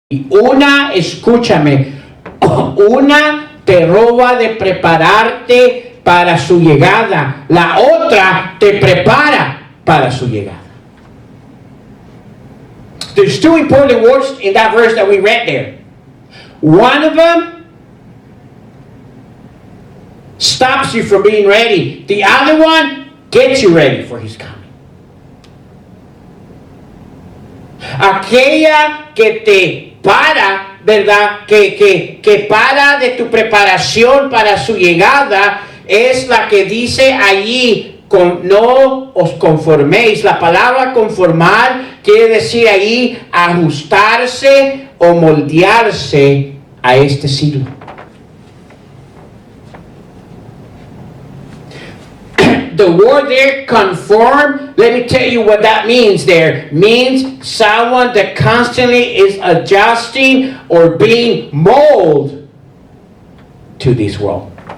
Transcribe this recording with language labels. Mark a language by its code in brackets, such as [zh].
[es] Una, escúchame, una te roba de prepararte para su llegada. La otra te prepara para su llegada. [en] There's two important words in that verse that we read there. One of them stops you from being ready. The other one gets you ready for His coming. [es] Aquella que te para, ¿verdad? Que para de tu preparación para su llegada es la que dice allí, no os conforméis. La palabra conformar quiere decir ahí ajustarse o moldearse a este siglo. [en] The word there, conform, let me tell you what that means there. Means someone that constantly is adjusting or being molded to this world.